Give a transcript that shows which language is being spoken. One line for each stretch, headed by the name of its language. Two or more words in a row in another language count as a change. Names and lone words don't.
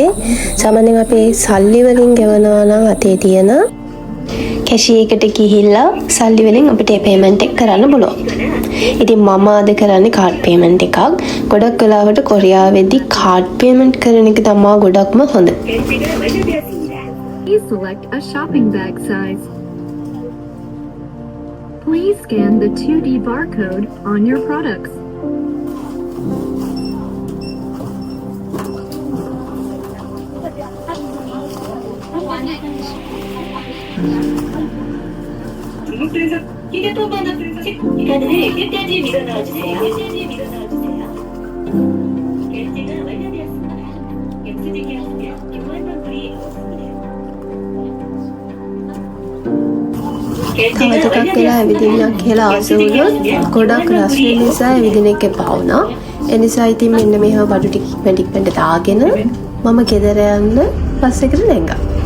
Sinhala: සාමාන්‍යයෙන් අපි සල්ලි වලින් ගෙවනවා නම් අතේ තියෙන කැෂිය එකට ගිහිල්ලා සල්ලි වලින් අපිට ඒ පේමන්ට් එක කරන්න පුළුවන්. ඉතින් මම අද කරන්නේ
English: card payment
Sinhala: එකක්. ගොඩක් වෙලාවට කොරියාවේදී
English: card payment
Sinhala: කරන එක තමයි ගොඩක්ම හොඳ.
English: Please select a shopping bag size. Please scan the 2D barcode on your products.
Korean: 시간을 끝까지 밀어넣어주세요. 결제가 완료되었습니다. 영수증이 없으면 교환 방법이
Sinhala: තව ටිකක් වෙලා ඇවිදින්නක් කියලා ආස වුණොත් ගොඩක් රස්නේ නිසා ඇවිදින එක එපා වුණා. ඒ නිසා ඉතින් මෙන්න මේව බඩු ටික ඉක්මනට දාගෙන මම ගෙදර යන්න බස් එකට නැංගා.